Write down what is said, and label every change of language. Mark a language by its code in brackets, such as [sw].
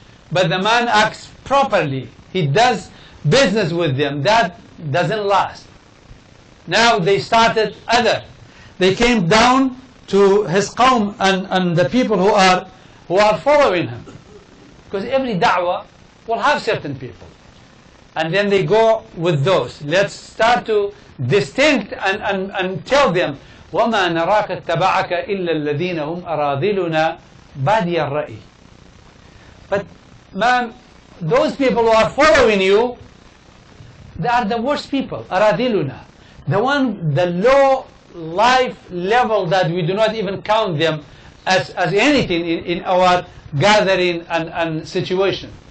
[en] But the man acts properly. He does business with them. That doesn't last. Now they started other. they came down to his qawm and the people who are following him. Because every da'wah will have certain people. And then they go with those. Let's start to distinct and tell them, [ar] وَمَا نَرَاكَ اتَّبَعَكَ إِلَّا الَّذِينَ هُمْ أَرَاذِلُنَا بَادِيَ الرَّأْيِ. [en] But man, those people who are following you, they are the worst people, أَرَاذِلُنَا. The low life level that we do not even count them as anything in our gathering and situation.